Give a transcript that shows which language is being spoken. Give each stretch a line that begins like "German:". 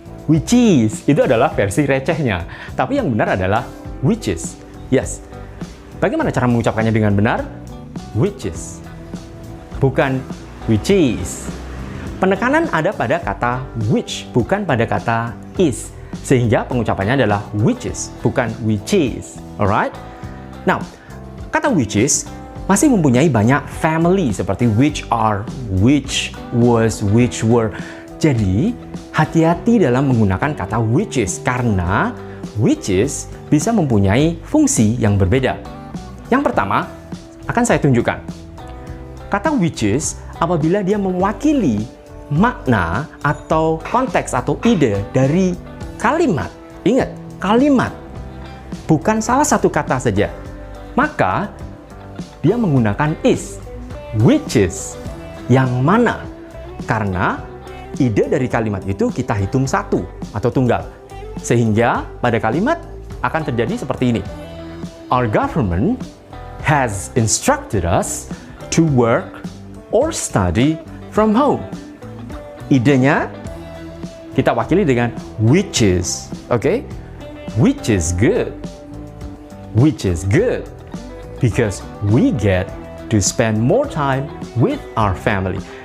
Indonesian: Which is, itu adalah versi recehnya. Tapi yang benar adalah which is. Yes. Bagaimana cara mengucapkannya dengan benar? Which is. Bukan which is. Penekanan ada pada kata which, bukan pada kata is. Sehingga pengucapannya adalah which is, bukan which is.
English: Alright?
Indonesian: Now, kata which is masih mempunyai banyak family seperti which are, which was, which were. Jadi, hati-hati dalam menggunakan kata which is karena which is bisa mempunyai fungsi yang berbeda. Yang pertama, akan saya tunjukkan. Kata which is apabila dia mewakili makna atau konteks atau ide dari kalimat. Ingat, kalimat. Bukan salah satu kata saja. Maka, dia menggunakan is. Which is. Yang mana? Karena ide dari kalimat itu kita hitung satu atau tunggal. Sehingga pada kalimat akan terjadi seperti ini.
English: Our government has instructed us to work or study from home.
Indonesian: Idenya kita wakili dengan
English: which is, okay? Which is good. Which is good because we get to spend more time with our family.